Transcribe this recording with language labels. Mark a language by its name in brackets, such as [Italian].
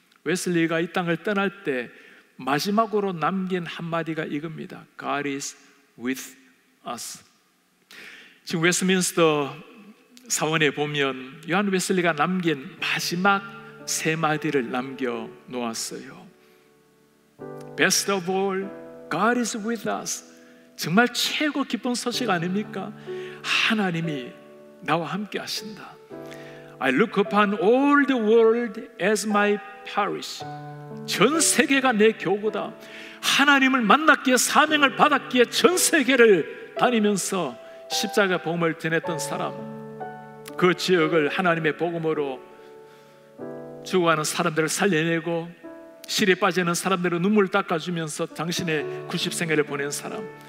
[Korean] 웨슬리가 이 땅을 떠날 때 마지막으로 남긴 한마디가 이겁니다. [English] God is with us. [Korean] 지금 웨스트민스터 사원에 보면 요한 웨슬리가 남긴 마지막 세 마디를 남겨 놓았어요. [English] Best of all, God is with us. [Korean] 정말 최고 기쁜 소식 아닙니까? 하나님이 나와 함께 하신다. [English] I look upon all the world as my parish. [Korean] 전 세계가 내 교구다. 하나님을 만났기에, 사명을 받았기에 전 세계를 다니면서 십자가 복음을 전했던 사람, 그 지역을 하나님의 복음으로 죽어가는 사람들을 살려내고 실에 빠지는 사람들의 눈물을 닦아주면서 당신의 90생애를 보낸 사람.